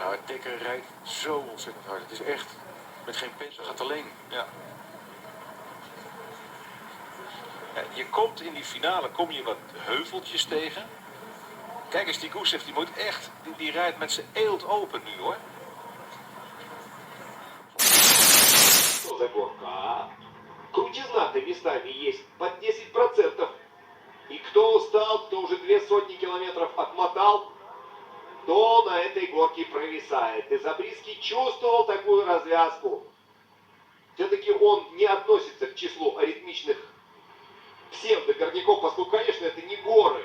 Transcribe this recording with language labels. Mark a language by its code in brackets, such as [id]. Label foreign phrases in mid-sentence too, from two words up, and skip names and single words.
[nl] Nou, Dekker rijdt zo ontzettend hard. Het is echt met geen pens, dat gaat alleen. Ja. Je komt in die finale, kom je wat heuveltjes tegen. Kijk eens, die Gusev, die moet echt, die rijdt met zijn eelt open nu hoor. [ru] Крутизна-то местами есть под 10%. И кто устал, кто уже 200 километров отмотал, то на этой горке провисает. И Забриский чувствовал такую развязку. Все-таки он не относится к числу аритмичных псевдогорняков, поскольку, конечно, это не горы.